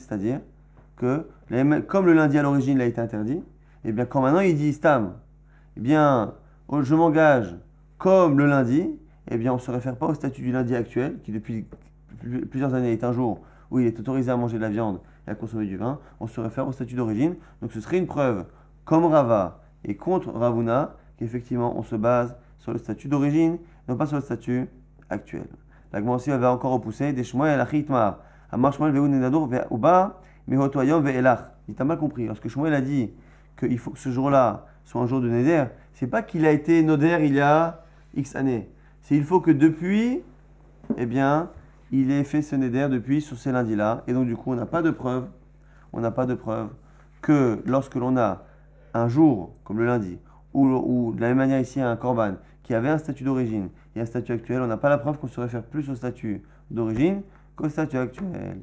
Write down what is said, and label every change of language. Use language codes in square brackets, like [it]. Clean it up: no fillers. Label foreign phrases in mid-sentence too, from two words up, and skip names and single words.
[fr] C'est-à-dire que, comme le lundi à l'origine il a été interdit, et bien quand maintenant il dit Stam, eh bien je m'engage comme le lundi, eh bien on ne se réfère pas au statut du lundi actuel, qui depuis plusieurs années est un jour où il est autorisé à manger de la viande et à consommer du vin. On se réfère au statut d'origine. Donc ce serait une preuve, comme Rava et contre Ravuna, qu'effectivement on se base sur le statut d'origine, non pas sur le statut actuel. La Gemara aussi avait encore repoussé des Shmuel la Chitmar, Amar Shmuel ve'u nedadur ve'uba mehotoyom ve'elach. Il t'a mal compris. Lorsque Shmuel a dit qu'il faut que ce jour-là soit un jour de neder, c'est pas qu'il a été noder il y a X années. C'est il faut que depuis, eh bien, il ait fait ce neder depuis sur ces lundis-là. Et donc du coup, on n'a pas de preuve que lorsque l'on a un jour comme le lundi, ou de la même manière ici un korban qui avait un statut d'origine et un statut actuel, on n'a pas la preuve qu'on se réfère plus au statut d'origine qu'au statut actuel.